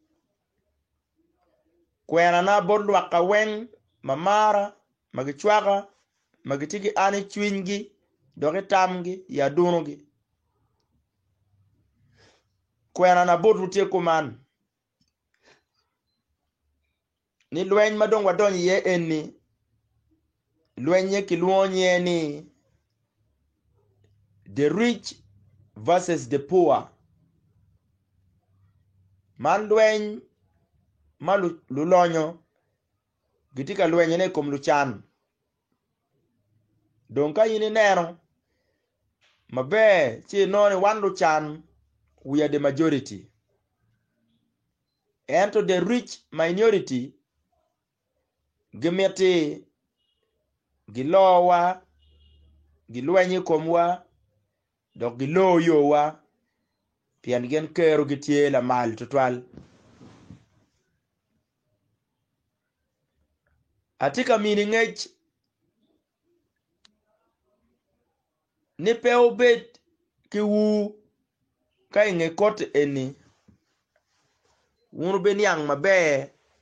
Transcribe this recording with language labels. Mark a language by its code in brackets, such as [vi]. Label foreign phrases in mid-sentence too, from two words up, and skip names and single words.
[ach] kwena na bodwa Kaweng mamara magichwaga magitigi ani chwingi doge tamgi ya dunugi kwena na bodu tie kuman ni lweny madong wadonyi ye eni lwenye kiluonye ni [en] the rich versus the poor. [ach] Man lweny malulonyo gitika lwenye ne kom luchan. Donka yini nero mabe chi noni wan luchan [en] we are the majority. And to the rich minority [ach] gimeti gilowa gilwenye komwa dok giloyo wa pian gen kero gitie la mal tutwal. Atika miningech ni peo bet ki wu ka inge kot eni wunu ben yang mabe